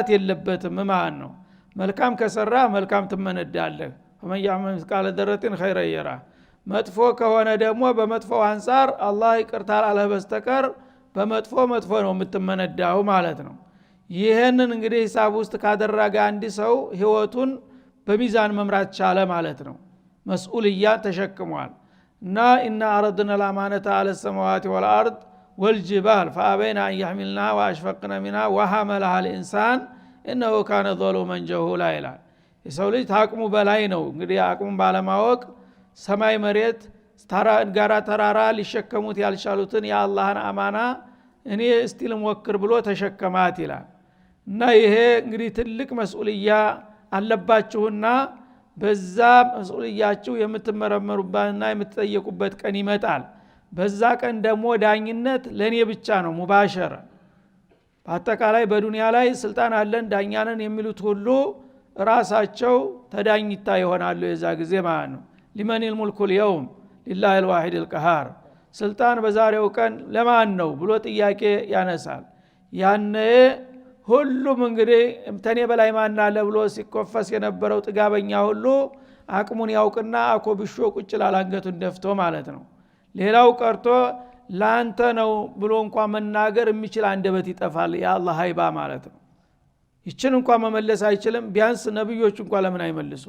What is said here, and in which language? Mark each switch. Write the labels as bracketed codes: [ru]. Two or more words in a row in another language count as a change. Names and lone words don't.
[am] የለበትም ማለት ነው። መልካም ከሰራ መልካም ትመነዳለህ። [ar] فمن يعمل مثقال ذرة خيرا يره። [am] መጥፎ ከሆነ ደግሞ በመጥፎው አንፃር አላህ ይቅርታ አላህ በስተቀር በመጥፎ መጥፎ ነው የምትመነዳው ማለት ነው። ይህንን እንግዲህ ሂሳብ ውስጥ ካደረገ አንድ ሰው ህይወቱን በሚዛን መምራት ቻለ ማለት ነው። መስኡልያ ተሸክሟል። እና [ar] إنا عرضنا الامانه على السماوات والارض والجبال فابين ان يحملنها واشفقن منها وحملها الانسان انه كان ظلوما جهولا [am] ይላል። የሰው ልጅ ታቅሙ በላይ ነው እንግዲህ አቅሙን ባለማወቅ ሰማይ መሬት ጋራ ተራራ ሊሸከሙት ያልቻሉትን የአላህን አማና እኔ እስቲ ልሞክር ብሎ ተሸከማት ይላል። እና ይሄ እንግዲህ ትልቅ መስኡልያ አለባችሁና በዛ መስኡልያችሁ የምትመረመሩባትና የምትጠየቁበት ቀን ይመጣል። በዛ ቀን ደግሞ ዳኝነት ለኔ ብቻ ነው ሙባሸር። በአጠቃላይ በዱንያ ላይ ስልጣን አለን ዳኛንን የሚሉት ሁሉ ራሳቸው ተዳኝታ ይሆናሉ የዛ ጊዜ ማለት ነው። [ar] لمن الملك اليوم لله الواحد القهار። [am] ስልጣን በዛሬው ቀን ለማን ነው ብሎ ጥያቄ ያነሳል። ያኔ ሁሉም እንግዲህ ተኔ በላይ ማን አለ ብሎ ሲኮፈስ የነበረው ጥጋበኛ ሁሉ አቅሙን ያውቅና አኮብሾ ቁጭ ላላንገቱን ደፍቶ ማለት ነው። ሌላው ቀርቶ ላንተ ነው ብሎ እንኳን መናገር የሚችል አንደበት ይጠፋል። የአላህ ሀይባ ማለት ነው። ይችን እንኳን መመለስ አይችልም። ቢያንስ ነብዮች እንኳን ለምን አይመልሱም?